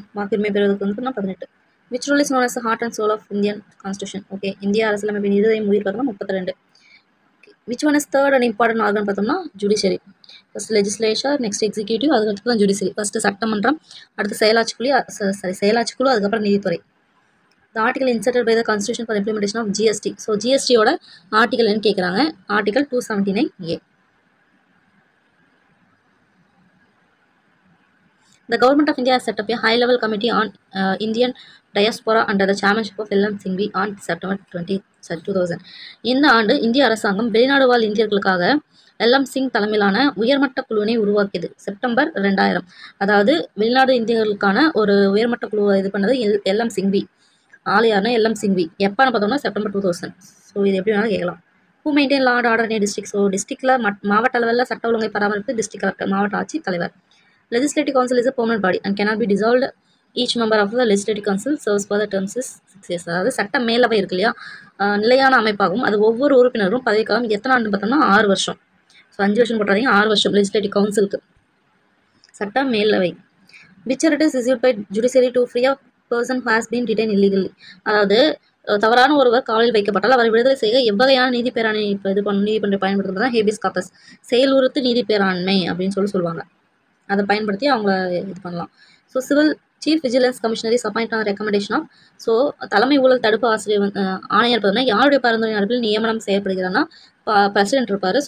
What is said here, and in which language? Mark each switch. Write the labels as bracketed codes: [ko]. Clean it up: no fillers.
[ta] வாக்குரிமை பெறுவதற்கு வந்து 18. [en] Which rule is known as heart and soul of Indian constitution. [ta] Okay, இந்திய அரசியலமைப்பின் இதயம் உயிர் பார்த்தோம்னா 32. [en] which one is third and important organ [ta] பார்த்தோம்னா judiciary. First legislature, next executive, அதுக்கடுத்து தான் ஜுடிஷியரி. ஃபர்ஸ்ட் சட்டமன்றம், அடுத்து செயலாட்சிக்குழு, அதுக்கப்புறம் நீதித்துறை. [en] The article inserted by the constitution for implementation of GST. [ta] So ஜிஎஸ்டியோட article என்ன கேட்குறாங்க, article 279A. [en] The government of India has set up a high-level committee on Indian diaspora under the chairmanship of L.M. Singhvi on September 2000. [ta] இந்த ஆண்டு இந்திய அரசாங்கம் வெளிநாடு வாழ் இந்தியர்களுக்காக L.M. Singh தலைமையிலான உயர்மட்ட குழுவினை உருவாக்கியது. செப்டம்பர் 2000. அதாவது வெளிநாடு இந்தியர்களுக்கான ஒரு உயர்மட்ட குழுவை இது பண்ணது L.M. சிங்வி. ஆள் யாருன்னா L.M. சிங்வி. எப்போன்னு பார்த்தோம்னா செப்டம்பர் 2000. ஸோ இது எப்படி வேணாலும் கேட்கலாம். [en] Who maintain law and order in district. [ta] So டிஸ்ட்ரிக்டில் மாவட்ட அளவில் சட்ட ஒழுங்கை பராமரிப்பு டிஸ்ட்ரிக்ட் கலெக்டர், மாவட்ட ஆட்சி தலைவர். [en] Legislative Council is a permanent body and cannot be dissolved each member of the legislative council serves for the terms is 6 years. [ta] அதாவது சட்ட மேலவை இருக்கு இல்லையா, நிலையான அமைப்பாகும். அது ஒவ்வொரு உறுப்பினரும் பதவிக்காலம் எத்தனை ஆண்டு பார்த்தோம்னா 6 வருஷம். ஸோ 5 வருஷம் போட்டாதீங்க, 6 வருஷம் லெஜிஸ்லேட்டிவ் கவுன்சிலுக்கு. சட்ட மேலவை. [en] Which writ is issued by judiciary to free a person who has been detained illegally. [ta] அதாவது தவறான ஒருவர் காவலில் வைக்கப்பட்டால் அவரை விடுதலை செய்ய எவ்வகையான நீதி பேராணை நீதிமன்றம் பயன்படுத்துறது தான் ஹேபியஸ் கார்பஸ், செயலுறுத்து நீதி பேராண்மை அப்படின்னு சொல்லுவாங்க. அதை பயன்படுத்தி அவங்கள இது பண்ணலாம். [en] So civil chief vigilance commissioner is appoint on recommendation of. [ta] So தலைமை ஊழல் தடுப்பு ஆசிரியர் ஆணையர் பார்த்தோம்னா யாருடைய பரிந்துரை அடிப்பில் நியமனம் செய்யப்படுகிறான்னா பிரசிடென்ட் இருப்பார்.